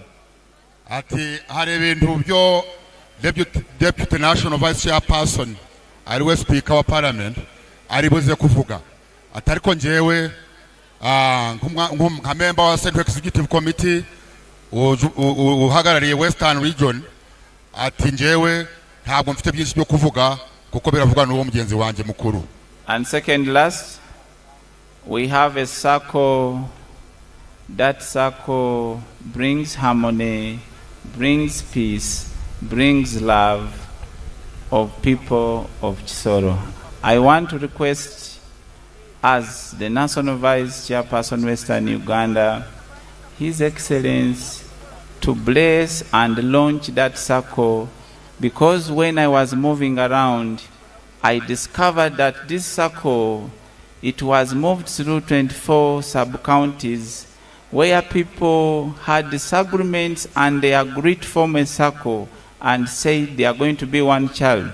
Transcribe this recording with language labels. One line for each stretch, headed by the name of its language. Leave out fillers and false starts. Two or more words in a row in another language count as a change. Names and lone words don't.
Kinyarwanda: Ati hari ibintu byo
English: deputy national vice chairperson
Kinyarwanda: ariwe speaker wa parliament aribuze kuvuga atariko njewe nka member wa Central Executive Committee uhagarariye Western Region ati njewe ntabwo mfite byinshi byo kuvuga kuko biravuga n'uwo mugenzi wanje mukuru.
English: And second last, we have a circle. That circle brings harmony, brings peace, brings love of people of Kisoro. I want to request, as the National Vice Chairperson Western Uganda, His Excellency to bless and launch that circle, because when I was moving around, I discovered that this circle, it was moved through 24 sub-counties where people had disagreements and they agreed to form a circle and said they are going to be one child.